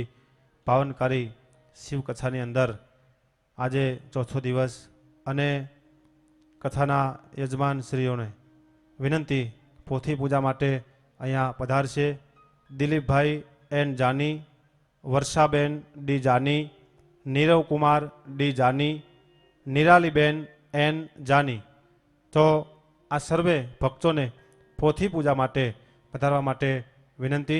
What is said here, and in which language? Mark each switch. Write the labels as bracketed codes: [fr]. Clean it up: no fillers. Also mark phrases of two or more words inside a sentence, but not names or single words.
[gu] પાવનકારી શિવ કથાની અંદર આજે ચોથો દિવસ અને કથાના યજમાન શ્રીઓને વિનંતી પોથી પૂજા માટે અહીંયા પધારશે. दिलीप भाई एन जानी, वर्षाबेन डी जानी, नीरव कुमार डी जानी, निरालीबेन एन जानी. તો આ સર્વે ભક્તો ને પોથી પૂજા માટે પધારવા માટે વિનંતી.